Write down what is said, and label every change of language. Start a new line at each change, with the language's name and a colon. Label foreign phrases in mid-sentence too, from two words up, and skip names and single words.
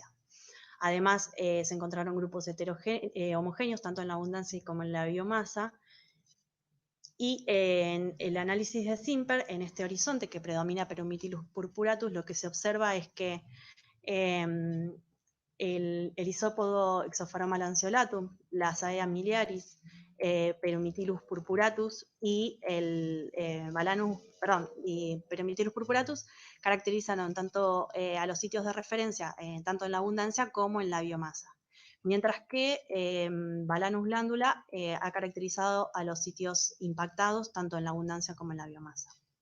Spanish: Además, se encontraron grupos homogéneos tanto en la abundancia como en la biomasa, y en el análisis de Simper, en este horizonte que predomina Perumithilus purpuratus, lo que se observa es que el isópodo Exophroma lanceolatum, la Azaea miliaris, Perumithilus purpuratus y el Perumithilus purpuratus caracterizan tanto a los sitios de referencia, tanto en la abundancia como en la biomasa. Mientras que Balanus glándula ha caracterizado a los sitios impactados tanto en la abundancia como en la biomasa.